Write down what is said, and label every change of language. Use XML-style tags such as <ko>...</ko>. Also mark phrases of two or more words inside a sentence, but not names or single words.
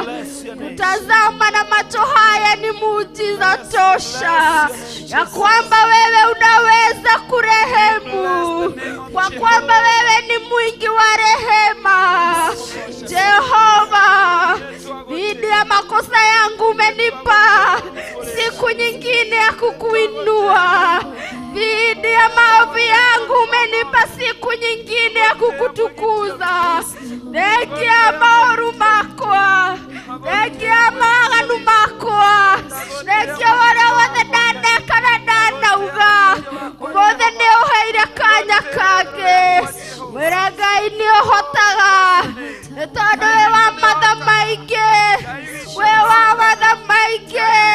<sw>Kutazama na macho haya ni muujiza tosha ya kwamba wewe unaweza kurehemu, kwa kwamba wewe ni mwingi wa rehema. Jehova, dhidi ya makosa yangu umenipa siku nyingine ya kukuinua. Dhidi ya maovu yangu umenipa siku nyingine ya kukutukuza.</sw> <ki>Negia maoru makwa, negia maganu makwa, negia wale wothe ndaneka na ndanauga mothe nĩ ũheire kanya kangĩ. Mwĩra Ngai nĩ ũhotaga nĩ tondũ wĩ wa matha maingĩ, wĩ wa matha maingĩ.</ki>